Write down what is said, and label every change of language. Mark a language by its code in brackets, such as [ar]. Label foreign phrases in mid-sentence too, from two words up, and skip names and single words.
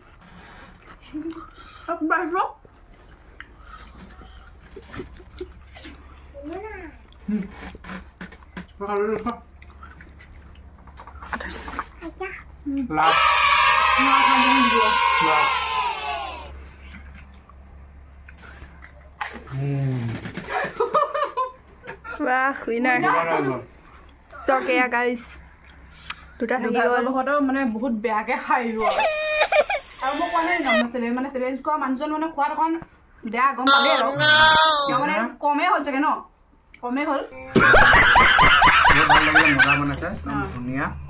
[hi] अब बाहर लो [id] Makan dulu Pak Lap makan dulu Lap [en] Wah, winner. So okay ya guys. [as] দুটা থাকি গ'ল হয়তো মানে বহুত বেয়াকে খাইলো আৰু মই কোৱা নাই নমছিলে মানে চ্যালেঞ্জ কৰা মানুহজন মানে খোৱাত এখন বেয়া গম পালে আৰু মানে কমে হ'ল চাগে ন কমে হ'ল ভাল লাগিলে মজা বনাইছে ধুনীয়া